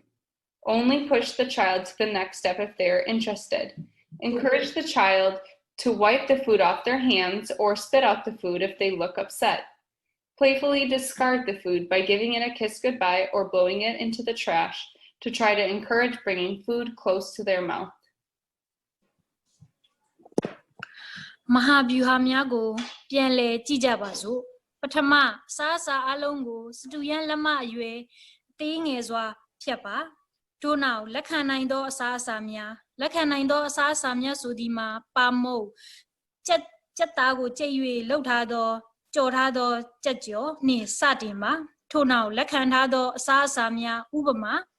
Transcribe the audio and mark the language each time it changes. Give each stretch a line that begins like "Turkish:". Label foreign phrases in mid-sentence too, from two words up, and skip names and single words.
English: Only push the child to the next step if they are interested. Encourage the child to wipe the food off their hands or spit out the food if they look upset. Playfully discard the food by giving it a kiss goodbye or blowing it into the trash to try to encourage bringing food close to their mouth.
Burmese: မဟာဗျူဟာများကိုပြန်လည်ကြည့်ကြပါစို့ပထမစားအစာအလုံးကိုစတူယန်လက်မအရွယ်သေးငယ်စွာဖြတ်ပါထို့နောက်လက်ခံနိုင်သောအစားအစာများလက်ခံနိုင်သောအစားအစာများဆိုသည်မှာပါမုတ်ကြက်သားကိုကြိတ်၍လှုပ်ထားသောကြော်ထားသောကြက်ကြော်နှင့်စတင်ပါထို့နောက်လက်ခံထားသောအစားအစာများဥပမာ